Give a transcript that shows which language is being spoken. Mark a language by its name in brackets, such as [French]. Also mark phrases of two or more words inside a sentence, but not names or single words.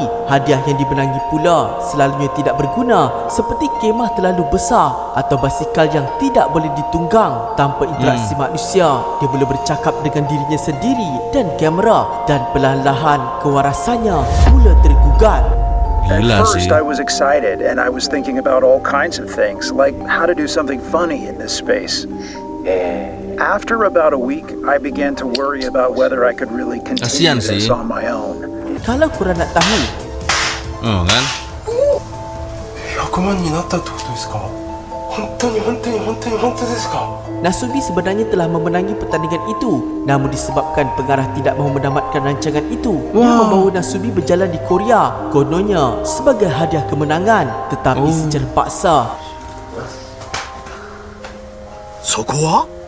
[Malay] Hadiah yang dimenangi pula selalunya tidak berguna, seperti kemah terlalu besar atau basikal yang tidak boleh ditunggang. Tanpa interaksi manusia, dia boleh bercakap dengan dirinya sendiri dan kamera, dan perlahan-lahan kewarasannya mula tergugat. [English] At first I was excited and I was thinking about all kinds of things, like how to do something funny in this space. After about a week, I began to worry about whether I could really continue this on my own. [Malay] Kalau korang nak tahu, kan? [Japanese] 100 万になったってことですか? 本当ですか? [Malay] Nasubi sebenarnya telah memenangi pertandingan itu, namun disebabkan pengarah tidak mahu menamatkan rancangan itu, dia membawa Nasubi berjalan di Korea, kononnya sebagai hadiah kemenangan, tetapi secara paksa. [Japanese] そこは?